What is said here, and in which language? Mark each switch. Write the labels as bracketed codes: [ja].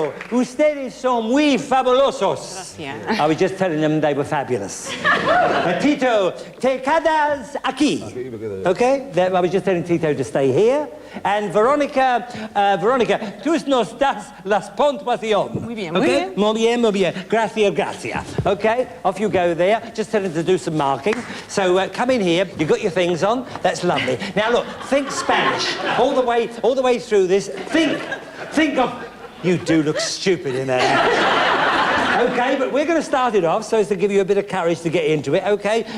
[es] Ustedes son muy fabulosos. [en] I was just telling them they were fabulous. Tito, [es] te quedas aquí. [en] Okay? I was just telling Tito to stay here. [es] And Veronica, tú nos das las puntuación. Muy bien, [en] okay? [es] Muy bien. Muy bien. Gracias. [en] Okay? Off you go there. Just tell them to do some marking. So come in here. You've got your things on. That's lovely. Now look, think Spanish all the way through this. Think of. You do look stupid in there. Okay, but we're going to start it off so as to give you a bit of courage to get into it, okay?